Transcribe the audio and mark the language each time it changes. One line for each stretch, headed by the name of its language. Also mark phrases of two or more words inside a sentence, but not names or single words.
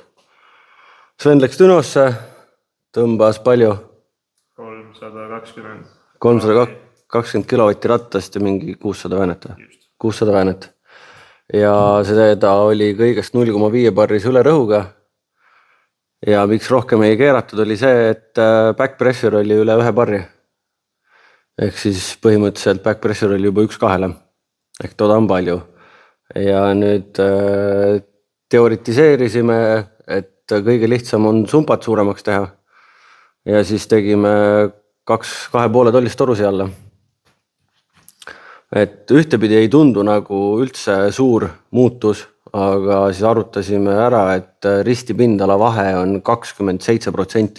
Estonian: Sven läks Dünosse, tõmbas palju? 320 kilovatti rattast ja mingi 600 väänet. 600 väänet. Ja seda oli kõigest 0,5 barris üle rõhuga. Ja miks rohkem ei keeratud oli see, et
English: back pressure
Estonian: oli üle 1 barri. Ehk siis põhimõtteliselt
English: back pressure
Estonian: oli juba 1-2. Ehk toda on palju. Ja nüüd teoritiseerisime, et kõige lihtsam on sumpat suuremaks teha. Ja siis tegime 2,5 tollist torusi alla. Et ühtepidi ei tundu nagu üldse suur muutus, aga siis arutasime ära, et ristipindala vahe on 27%.